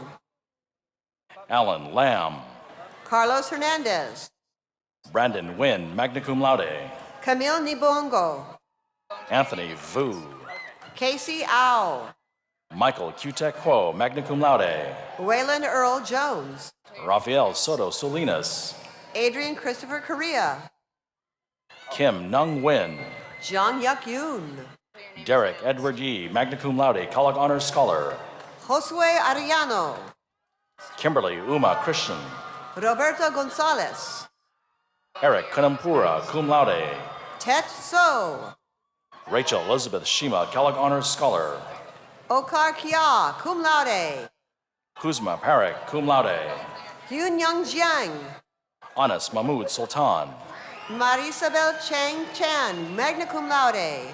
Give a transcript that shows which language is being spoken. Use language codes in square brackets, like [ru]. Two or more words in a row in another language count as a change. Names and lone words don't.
[en] Alan Lam, Carlos Hernandez, Brandon Nguyen, [la] magna cum laude, [en] Camille Nibongo, Anthony Vu, Casey Au, Michael Cutek Ho, [la] magna cum laude, [en] Waylon Earl Jones, Rafael Soto Solinas, Adrian Christopher Correa, Kim Nung Win, John Yuk Yoon, Derek Edward Yee, [la] magna cum laude, [en] Kellogg Honors Scholar, Josue Arellano, Kimberly Uma Christian, Roberto Gonzalez, Eric Kanampura, [la] cum laude, [en] Tet So, Rachel Elizabeth Shima, Kellogg Honors Scholar, Okar Kia, [la] cum laude, [en] Kuzma Parekh, [la] cum laude, [en] Yoon Young Jiang, Anas Mahmoud Sultan, Marisabel Chang Chan, [la] magna cum laude,